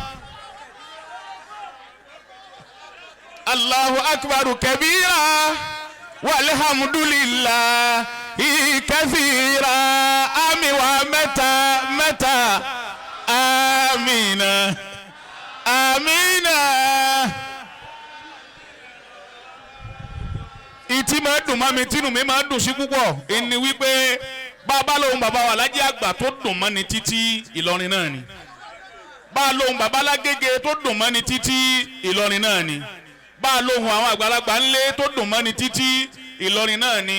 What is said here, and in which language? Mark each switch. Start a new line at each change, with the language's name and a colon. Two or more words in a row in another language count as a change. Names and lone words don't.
Arabic: الله أكبر كبيرا والحمد لله كثيرا. آمين ومتى متى آمين آمين.
Yoruba: ìtì máa dùn mọ́ mi tínú mi máa dùn sí púpọ̀ ẹni wípé bàbá lóhùn bàbá wa Lájí Àgbà tó dùn mọ́ ni títí Ìlọrin náà ni, bá lóhùn bàbá Lágége tó dùn mọ́ ni títí Ìlọrin náà ni, bá lóhùn àwọn àgbàlagbà ńlẹ̀ tó dùn mọ́ ni títí Ìlọrin náà ni.